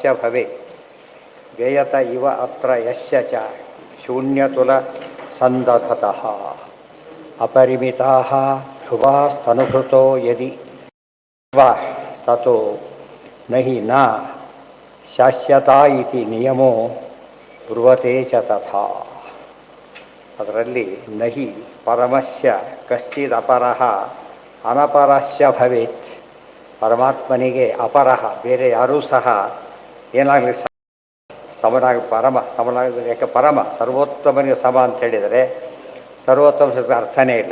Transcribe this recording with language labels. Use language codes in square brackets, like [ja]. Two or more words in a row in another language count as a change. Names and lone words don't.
[sa] ಭವೆ ವ್ಯಯತ ಇವ ಅತ್ರ ಯಶ್ಯ ಚ ಶೂನ್ಯತುಲ ಸಂದಧತಃ ಅಪರಿಮಿತಾಃ ಶುಭಾಸ್ತನುಭೃತೋ ಯದಿ ವಾ ತತೋ ನಹಿ ನ ಶಾಸ್ಯತಾ ಇತಿ ನಿಯಮೋ ಬ್ರುವತೆ ಚ ತಥಾ. ಅದರಲ್ಲಿ ನಹಿ ಪರಮಸ್ಯ ಕಶ್ಚಿದಪರಃ ಅನಪರಸ್ಯ ಭವೇತ್. [kn] ಪರಮಾತ್ಮನಿಗೆ ಅಪರಃ ಬೇರೆ ಯಾರೂ ಸಹ ಏನಾಗಲಿ ಸಮನಾಗಿ ಸಮನಾಗಿ ಯಾಕೆ ಪರಮ ಸರ್ವೋತ್ತಮನಿಗೆ ಸಮ ಅಂತ ಹೇಳಿದರೆ ಸರ್ವೋತ್ತಮ ಅರ್ಥನೇ ಇಲ್ಲ.